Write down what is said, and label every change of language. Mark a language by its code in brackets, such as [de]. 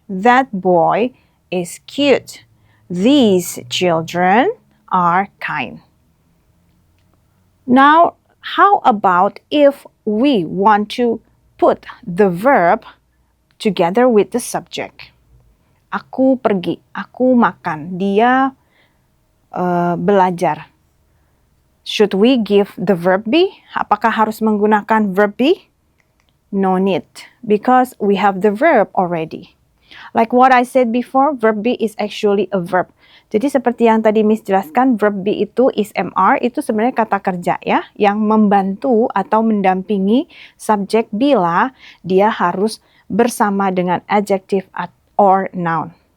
[en] That boy is cute. These children are kind. Now, how about if we want to put the verb together with the subject? [id] Aku pergi, aku makan, dia belajar. [en] Should we give the verb be? [id] Apakah harus menggunakan verb be? [en] No need, because we have the verb already. Like what I said before, verb be is actually a verb. [id] Jadi seperti yang tadi Miss jelaskan, verb be itu is MR, itu sebenarnya kata kerja ya, yang membantu atau mendampingi subjek bila dia harus bersama dengan [en] adjective or noun.